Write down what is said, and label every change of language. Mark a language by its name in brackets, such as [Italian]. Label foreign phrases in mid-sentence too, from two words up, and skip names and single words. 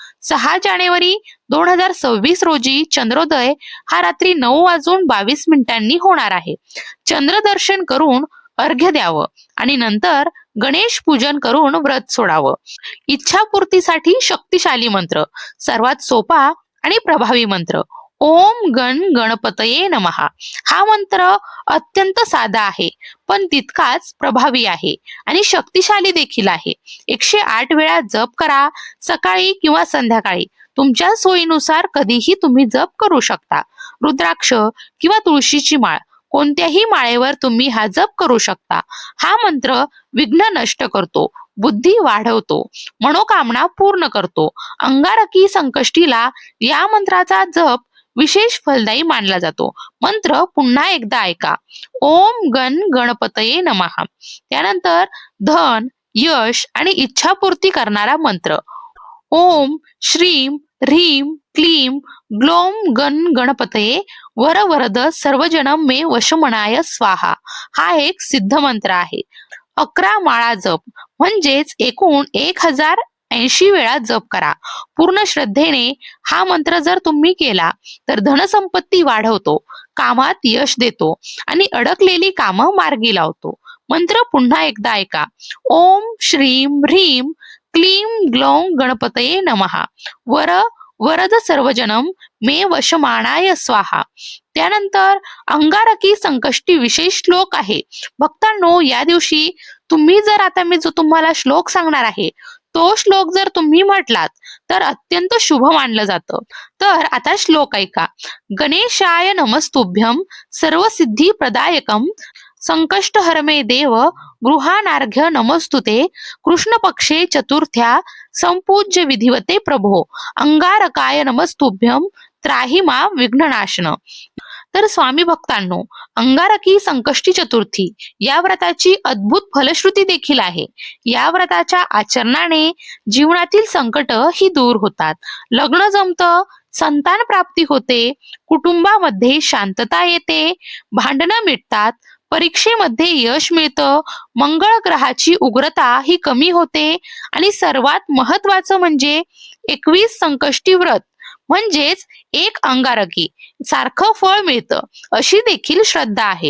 [Marathi] 6 जानेवारी 2026 रोजी चंद्रोदय हा रात्री 9:22 होणार आहे. चंद्रदर्शन करून अर्घ्य द्यावं आणि नंतर गणेश पूजन करून व्रत सोडावं. इच्छापूर्तीसाठी शक्तिशाली मंत्र, सर्वात सोपा आणि प्रभावी मंत्र [Sanskrit] ओम गण गणपतये नमः. [Marathi] हा मंत्र अत्यंत साधा आहे पण तितकाच प्रभावी आहे आणि शक्तिशाली देखील आहे. 108 वेळा जप करा, सकाळी किंवा संध्याकाळी. तुमच्या सोयीनुसार कधीही तुम्ही जप करू शकता. रुद्राक्ष किंवा तुळशीची माळ, कोणत्याही माळेवर तुम्ही हा जप करू शकता. हा मंत्र विघ्न नष्ट करतो, बुद्धी वाढवतो, मनोकामना पूर्ण करतो. अंगारकी संकष्टीला या मंत्राचा जप विशेष फलदायी मानला जातो. मंत्र पुन्हा एकदा ऐका. [Sanskrit] ओम गण गणपतये नमः. [Marathi] त्यानंतर धन, यश आणि इच्छापूर्ती करणारा मंत्र [Sanskrit] ओम श्रीम ह्रीम क्लीम ग्लोम गण गणपतये वर वरद सर्वजनम मे वशमनाय स्वाहा. [Marathi] हा एक सिद्ध मंत्र आहे. 11 माळा जप म्हणजेच एकूण 1080 वेळा जप करा. पूर्ण श्रद्धेने हा मंत्र जर तुम्ही केला तर धनसंपत्ती वाढवतो, कामात यश देतो आणि अडकलेली कामं मार्गी लावतो. मंत्र पुन्हा एकदा ऐका. [Sanskrit] ओम श्रीम ह्रीम क्लीम ग्लौम गणपतये नमः वर वरद सर्वजनम मे वशमानाय स्वाहा. [Marathi] त्यानंतर अंगारकी संकष्टी विशेष श्लोक आहे. भक्तांनो, या दिवशी तुम्ही जर आता मी जो तुम्हाला श्लोक सांगणार आहे तो श्लोक जर तुम्ही म्हटलात तर अत्यंत शुभ मानलं जातं. तर आता श्लोक ऐका. [Sanskrit] गणेशाय नमस्तुभ्यम सर्वसिद्धी प्रदायकम संकष्टहरमे देव गृहानार्घ्य नमस्तुते कृष्ण पक्षे चतुर्थ्या संपूज्य विधिवते प्रभो अंगारकाय नमस्तुभ्यम त्राहिमा विघ्ननाशन. [Marathi] तर स्वामी भक्तांनो, अंगारकी संकष्टी चतुर्थी या व्रताची अद्भुत फलश्रुती देखील आहे. या व्रताच्या आचरणाने जीवनातील संकट ही दूर होतात, लग्न जमतं, संतान प्राप्ती होते, कुटुंबामध्ये शांतता येते, भांडणं मिटतात, परीक्षेमध्ये यश मिळतं, मंगळ ग्रहाची उग्रता ही कमी होते आणि सर्वात महत्वाचं म्हणजे 21 संकष्टी व्रत म्हणजेच एक अंगारकी सारखं फळ मिळतं अशी देखील श्रद्धा आहे.